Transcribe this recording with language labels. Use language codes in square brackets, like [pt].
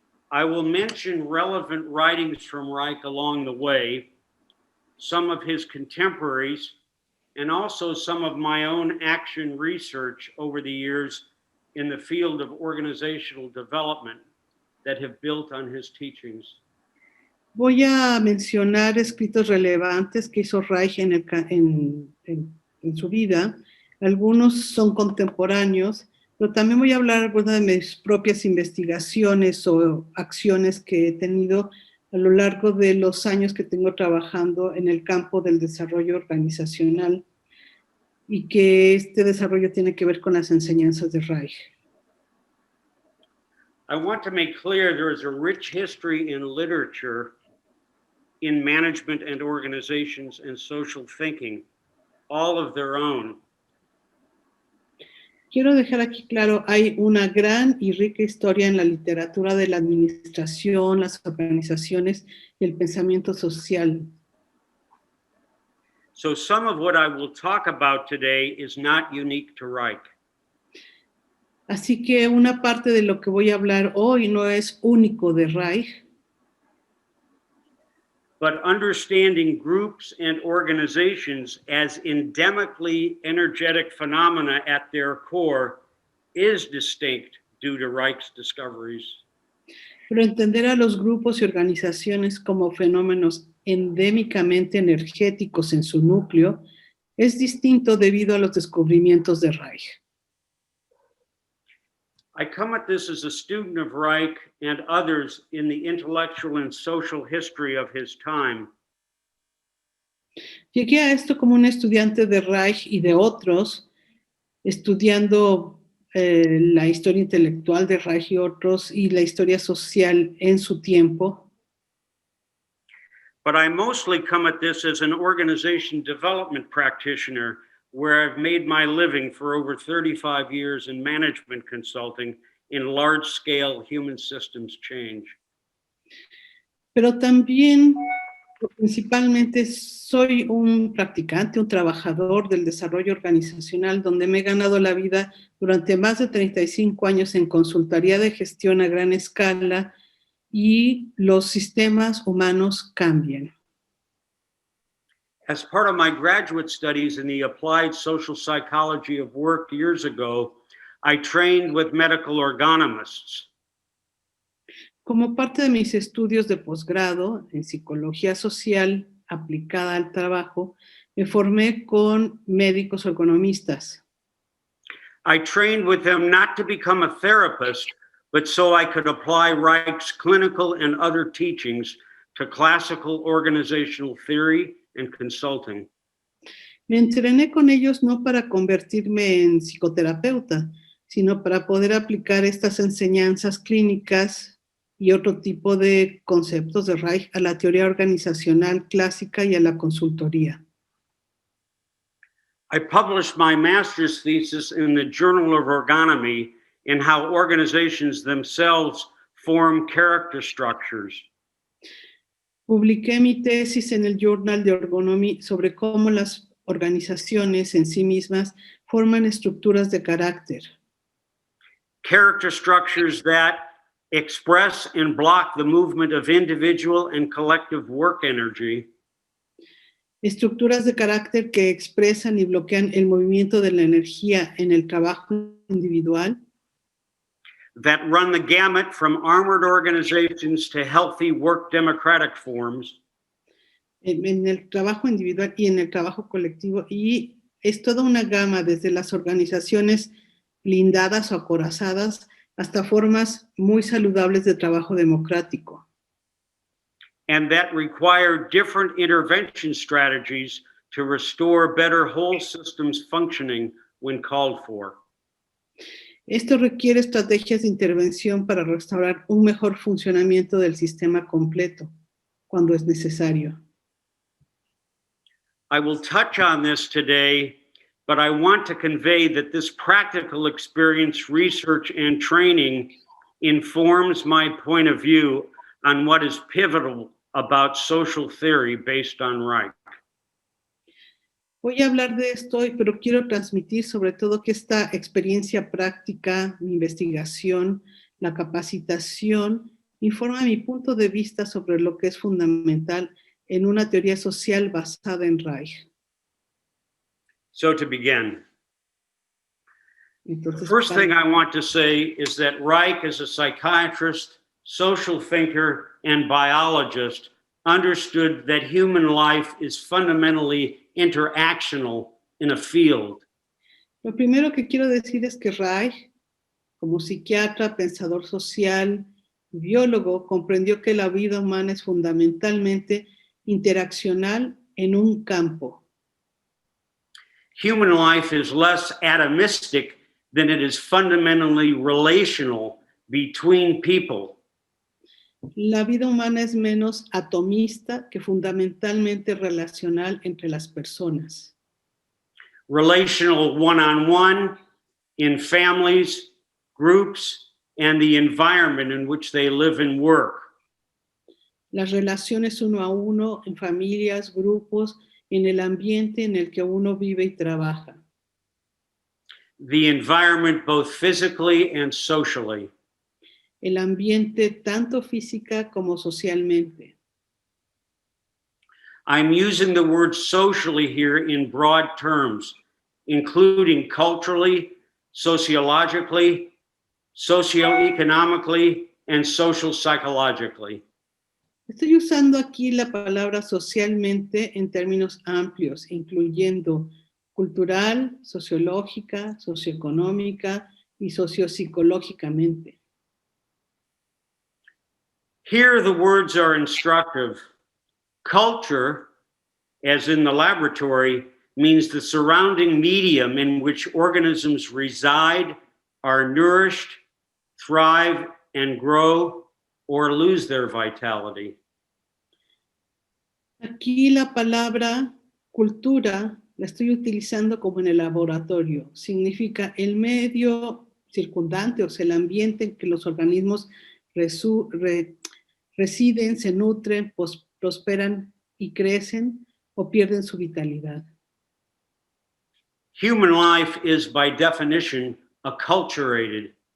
[en] I will mention relevant writings from Reich along the way, some of his contemporaries, and also some of my own action research over the years in the field of organizational development that have built on his teachings. [es] Voy a mencionar escritos relevantes que hizo Reich en su vida. Algunos son contemporáneos, pero también voy a hablar de mis propias investigaciones o acciones que he tenido a lo largo de los años que tengo trabajando en el campo del desarrollo organizacional y que este desarrollo tiene que ver con las enseñanzas de Reich. [en] I want to make clear there is a rich history in literature, in management and organizations and social thinking, all of their own. [es] Quiero dejar aquí claro, hay una gran y rica historia en la literatura de la administración, las organizaciones y el pensamiento social. [en] So some of what I will talk about today is not unique to Reich. [es] Así que una parte de lo que voy a hablar hoy no es único de Reich, [en] but understanding groups and organizations as endemically energetic phenomena at their core is distinct due to Reich's discoveries. [es] pero entender a los grupos y organizaciones como fenómenos endémicamente energéticos en su núcleo es distinto debido a los descubrimientos de Reich. [en] I come at this as a student of Reich and others in the intellectual and social history of his time. [es] Llegué a esto como un estudiante de Reich y de otros, estudiando la historia intelectual de Reich y otros y la historia social en su tiempo. [en] But I mostly come at this as an organization development practitioner, where I've made my living for over 35 years in management consulting in large-scale human systems change. [es] Pero también Principalmente soy un practicante, un trabajador del desarrollo organizacional, donde me he ganado la vida durante más de 35 años en consultoría de gestión a gran escala y los sistemas humanos cambian. [en] As part of my graduate studies in the applied social psychology of work years ago, I trained with medical ergonomists. [es] Como parte de mis estudios de posgrado en psicología social aplicada al trabajo, me formé con médicos ergonomistas. [en] I trained with them not to become a therapist, but so I could apply Reich's clinical and other teachings to classical organizational theory and consulting. [es] Me entrené con ellos no para convertirme en psicoterapeuta, sino para poder aplicar estas enseñanzas clínicas y otro tipo de conceptos de Reich a la teoría organizacional clásica y a la consultoría. [en] I published my master's thesis in the Journal of Ergonomy in how organizations themselves form character structures. [es] Publiqué mi tesis en el Journal de Ergonomy sobre cómo las organizaciones en sí mismas forman estructuras de carácter. [en] Character structures that express and block the movement of individual and collective work energy. [es] Estructuras de carácter que expresan y bloquean el movimiento de la energía en el trabajo individual. [en] That run the gamut from armored organizations to healthy work democratic forms. [es] En el trabajo individual y en el trabajo colectivo, y es toda una gama desde las organizaciones blindadas o acorazadas hasta formas muy saludables de trabajo democrático. [en] And that require different intervention strategies to restore better whole systems functioning when called for. [es] Esto requiere estrategias de intervención para restaurar un mejor funcionamiento del sistema completo cuando es necesario. [en] I will touch on this today, but I want to convey that this practical experience, research, and training informs my point of view on what is pivotal about social theory based on Reich. [es] Voy a hablar de esto hoy, pero quiero transmitir sobre todo que esta experiencia práctica, mi investigación, la capacitación, informa mi punto de vista sobre lo que es fundamental en una teoría social basada en Reich. [en] So to begin, [es] Entonces, [en] the first thing I want to say is that Reich, as a psychiatrist, social thinker, and biologist, understood that human life is fundamentally interactional in a field. [es] Lo primero que quiero decir es que Reich, como psiquiatra, pensador social, biólogo, comprendió que la vida humana es fundamentalmente interaccional en un campo. [en] Human life is less atomistic than it is fundamentally relational between people. [es] La vida humana es menos atomista que fundamentalmente relacional entre las personas. [en] Relational one-on-one, in families, groups, and the environment in which they live and work. [es] Las relaciones uno a uno, en familias, grupos, en el ambiente en el que uno vive y trabaja. [en] The environment both physically and socially. [es] El ambiente tanto física como socialmente. [en] I'm using the word socially here in broad terms, including culturally, sociologically, socioeconomically, and social psychologically. [es] Estoy usando aquí la palabra socialmente en términos amplios, incluyendo cultural, sociológica, socioeconómica y sociopsicológicamente. [en] Here the words are instructive. Culture, as in the laboratory, means the surrounding medium in which organisms reside, are nourished, thrive, and grow, or lose their vitality. [es] Aquí la palabra cultura la estoy utilizando como en el laboratorio. Significa el medio circundante, o sea, el ambiente en que los organismos residen, se nutren, prosperan y crecen o pierden su vitalidad. [en] Human life is by definition acculturated.